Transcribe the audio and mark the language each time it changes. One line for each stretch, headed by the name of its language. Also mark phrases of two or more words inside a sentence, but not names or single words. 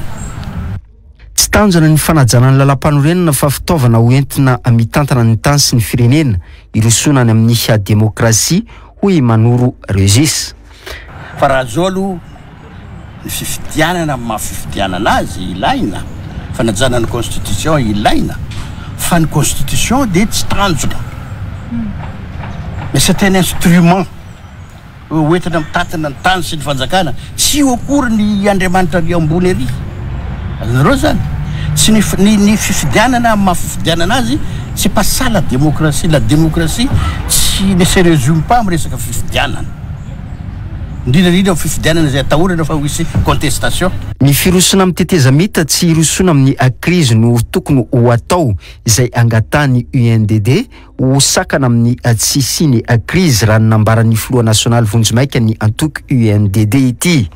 Malagasy: Tsy tanjona ny fanajana ny lalam-panorenana fa fitaovana hoentina mitantana ny tany sy ny firenena irosoana any amin'ny demokrasia hoy Mano Régis. Fa raha zao aloha ny fifidianana mahafifidianana azy ilaina fanajana ny constitution ilaina fa ny constitution dia tsy tanjona
French: mais c'est un instrument
Malagasy: hoentina mitatana ny tany sy ny fanjakana tsy okory ny Andriamanitra ny ambony ery azonareo zany tsy ny fifidianana mahafifidianana azy
French: c'est pas ça la démocratie
Malagasy: tsy
French: ne se résume pas
Malagasy: amin'ny resaka fifidianana indrindrandrindra fifidianana zay atahorana fa hoisy contestation. Ny firosona amin'ny tetezamita tsy irosona amin'ny krizy no tokony ho atao izay angatany UNDD ho sakana amin'ny tsisiny krizy raha nambaran'ny filoha nasionaly vonjimaika ny antoko UNDD ity.